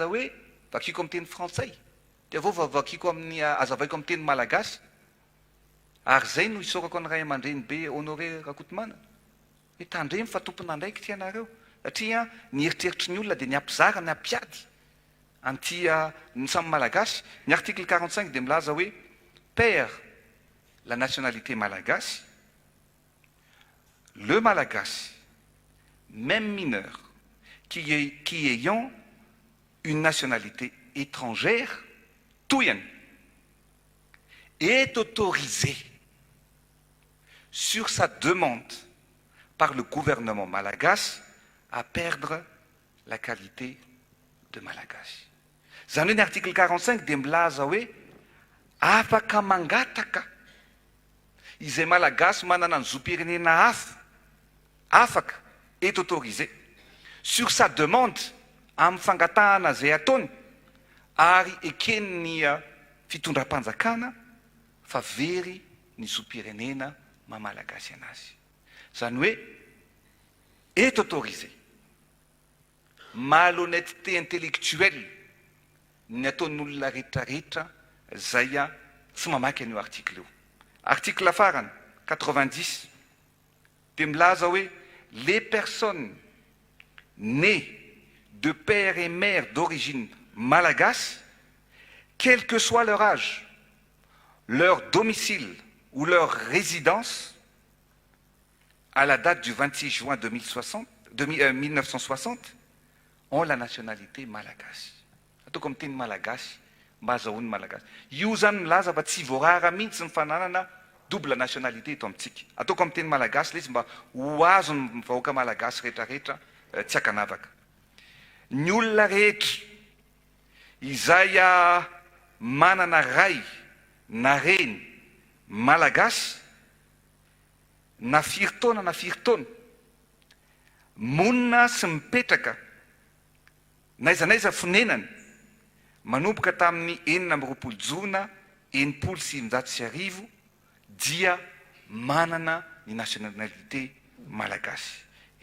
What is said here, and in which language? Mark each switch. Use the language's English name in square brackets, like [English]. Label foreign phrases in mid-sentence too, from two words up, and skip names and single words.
[Malagasy] hoe vakiko amin'ny teny frantsay dia vao vakiko amin'ny azavaiko amin'ny teny malagasy ary zay no isorako ny ray aman-dreny be Honoré Rakotomana hoe tandremy fa tompona andraiky ty anareo satria ny eritreritry ny olona dia ny ampizara ny ampiady anty ny samy malagasy ny article 45 dia milaza hoe [French] perd la nationalité malagasy le malagasy même mineur qui ayant une nationalité étrangère touyen est autorisé sur sa demande par le gouvernement malagasy à perdre la qualité de malagasy. [Malagasy] Zany hoe ny article 45 dia milaza hoe afaka mangataka izay malagasy manana ny zo-pirenena hafa afaka [French] est autorisé sur sa [Malagasy] demande amin'ny fangatahana zay ataony ary ekeny ny fitondram-panjakana fa very ny zo-pirenena maha-malagasy anazy zany hoe [French] est autorisé malhonnêteté intellectuelle [Malagasy] ny ataon'olona rehetrarehetra zay tsy mamaky an'io article io article farany 90 dia milaza hoe [French] les personnes nées de père et mère d'origine malagasy, quel que soit leur âge, leur domicile ou leur résidence, à la date du 26 juin 1960, ont la nationalité malagasy. [Malagasy] Atao comme teny malagasy, mba azahoany malagasy. Io zany milaza fa tsy voarara mihitsy ny fananana [French] double nationalité [Malagasy] eto amintsika. Atao comme teny malagasy le izy mba ho azo ny vahoaka malagasy rehetrarehetra tsy hakanavaka. Ny olona rehetra izay manana ray na reny malagasy na firy taona monina sy mipetraka naiza naiza fonenany manomboka tamin'ny 4 jona 1995 dia manana ny nationalité malagasy.